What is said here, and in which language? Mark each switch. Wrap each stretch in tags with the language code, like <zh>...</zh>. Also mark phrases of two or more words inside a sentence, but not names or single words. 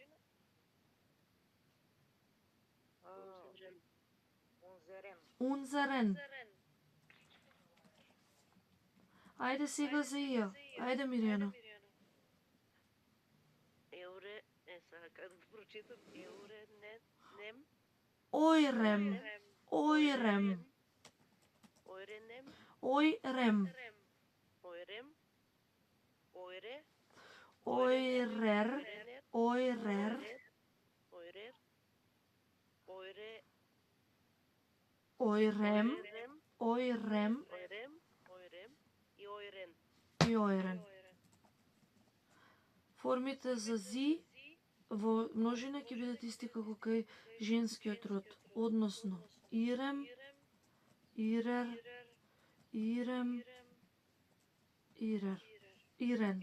<de>узерем, unzeren,</de> <mk>Унзерен. Ајде сега за Ија. Ајде Миријана. еуре, сега како да прочитам,</mk> <de>еуре, нем, Ојрем. Ојрем. ојренем, Ојрем. eurem, eure, eurer, eurer, Eurer. Eure. ойрем, Ойрем. ойрем Ойрем.</de> <mk>И ойрен. и ойрен. Формите за зи во множина ќе бидат исти како кај женскиот род, односно</mk> <de>ihrem, ihrer, ihrem, ihrer, ihren.</de>